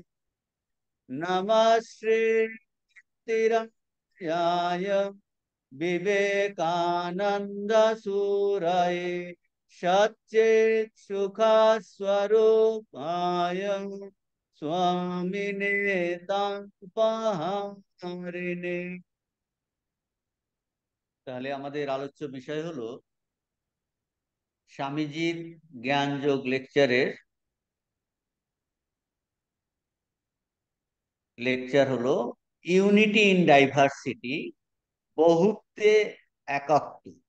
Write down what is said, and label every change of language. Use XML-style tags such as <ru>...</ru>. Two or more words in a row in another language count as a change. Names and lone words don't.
<sa>नमः श्री तिरंगाय विवेकानंद सूरये सच्चित् सुख स्वरूपाय स्वामिने तापहारिणे।</sa> <bn>তাহলে আমাদের আলোচ্য বিষয় হলো স্বামীজির জ্ঞানযোগ লেকচার হলো</bn> <en>unity in diversity,</en> <bn>বহুত্বে একত্ব।</bn>